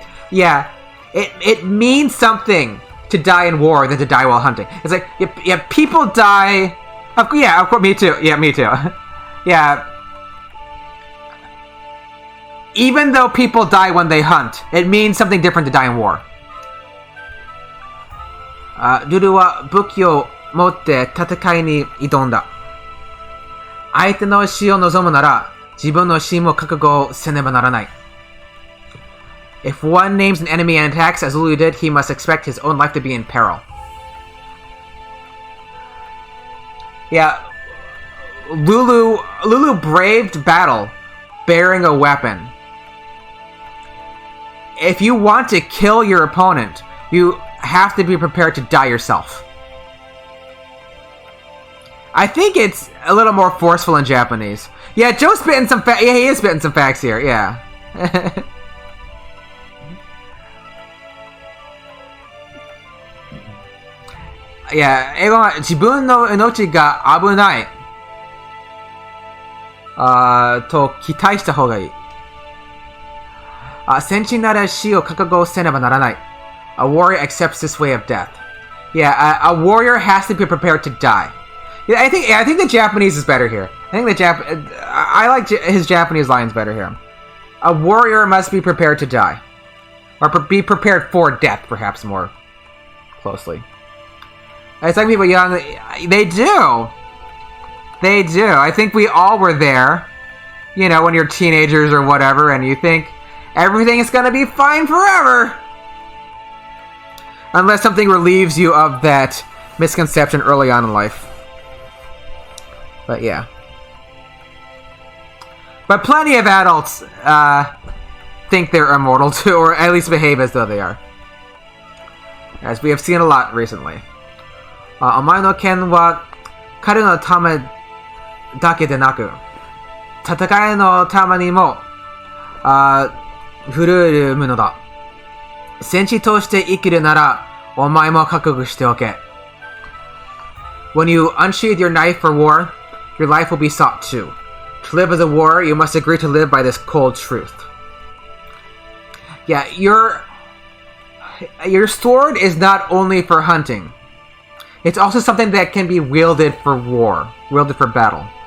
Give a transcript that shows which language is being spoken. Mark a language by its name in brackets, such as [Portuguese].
[English] Yeah, it means something to die in war than to die while hunting. It's like, yeah, people die. Yeah, of course, me too. Yeah, me too. Yeah. Even though people die when they hunt, it means something different to die in war. [Japanese] Lulu は武器を持って戦いに挑んだ。相手の死を望むなら、自分の死も覚悟せねばならない。 [English] If one names an enemy and attacks, as Lulu did, he must expect his own life to be in peril. Yeah, Lulu braved battle, bearing a weapon. If you want to kill your opponent, you have to be prepared to die yourself. I think it's a little more forceful in Japanese. Yeah, Joe's spitting some facts. Yeah, he is spitting some facts here. Yeah. [Japanese] Yeah, 英語は自分の命が危ないと期待した方がいい。戦地なら死を覚悟せねばならない。 [English] A warrior accepts this way of death. Yeah, a warrior has to be prepared to die. Yeah, I think the Japanese is better here. I think I like his Japanese lines better here. A warrior must be prepared to die, or be prepared for death, perhaps more closely. It's like people young. They do. I think we all were there. You know, when you're teenagers or whatever, and you think everything is gonna be fine forever. Unless something relieves you of that misconception early on in life. But yeah. But plenty of adults think they're immortal too, or at least behave as though they are. As we have seen a lot recently. [Japanese] お前の剣は彼のためだけでなく、戦いのためにも振るえるものだ。戦士として生きるなら、お前も覚悟しておけ。 [English] When you unsheathe your knife for war, your life will be sought too. To live as a warrior, you must agree to live by this cold truth. Yeah, your sword is not only for hunting. It's also something that can be wielded for war, wielded for battle.